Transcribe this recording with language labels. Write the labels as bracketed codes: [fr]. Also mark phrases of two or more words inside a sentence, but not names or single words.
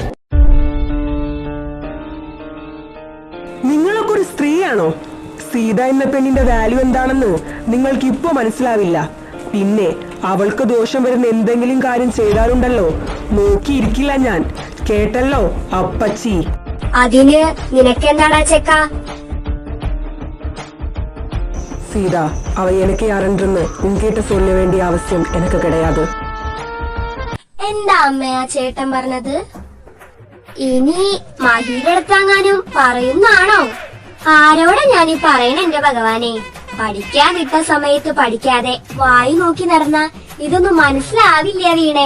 [ml] നിങ്ങളൊക്കെ ഒരു സ്ത്രീയാണോ? സീത എന്ന പെണ്ണിന്റെ വാല്യൂ എന്താണെന്ന് നിങ്ങൾക്ക് ഇപ്പൊ മനസ്സിലാവില്ല. പിന്നെ അവൾക്ക് ദോഷം വരുന്ന എന്തെങ്കിലും കാര്യം ചെയ്താലുണ്ടല്ലോ, നോക്കിയിരിക്കില്ല ഞാൻ. കേട്ടല്ലോ അപ്പച്ചി? അതിന് നിനക്കെന്താടാ ചെക്ക? [ta] சீதா, அவ எனக்கு யாரென்று உன்கிட்ட சொல்ல வேண்டிய அவசியம் எனக்கு கிடையாது. [ml] എന്താ അമ്മയാ ചേട്ടൻ പറഞ്ഞത്? ഇനി മഹിയുടെ അടുത്തെങ്ങാനും പറയുന്നാണോ? ആരോടെ ഞാനീ പറയണ എന്റെ ഭഗവാനെ? പഠിക്കാൻ വിട്ട സമയത്ത് പഠിക്കാതെ വായി നോക്കി നടന്ന ഇതൊന്നും മനസ്സിലാവില്ല വീണേ.